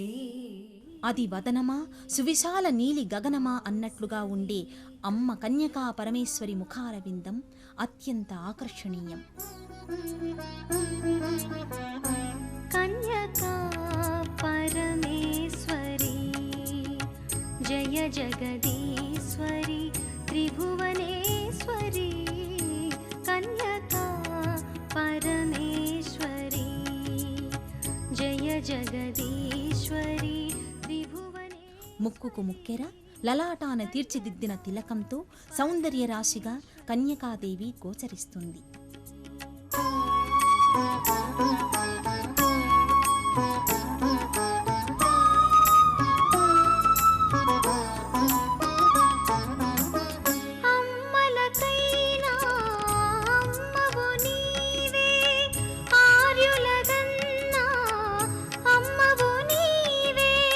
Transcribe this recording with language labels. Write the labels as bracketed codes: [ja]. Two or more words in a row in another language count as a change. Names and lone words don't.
[te] అది వదనమా, సువిశాల నీలి గగనమా అన్నట్లుగా ఉండే అమ్మ కన్యకా పరమేశ్వరి ముఖారవిందం అత్యంత ఆకర్షణీయం. కన్యకా పరమేశ్వరి జయ జగదీశ్వరి त्रिभुवनेश्वरी कन्यका परमेश्वरी जय जगदीश्वरी त्रिभुवने ముక్కుకు ముక్కెర లలాటాన తీర్చిదిద్దిన తిలకంతో సౌందర్య రాశిగా కన్యకాదేవి గోచరిస్తుంది. అమ్మలకైనా అమ్మవు నీవే ఆర్యులగన్నా అమ్మవు నీవే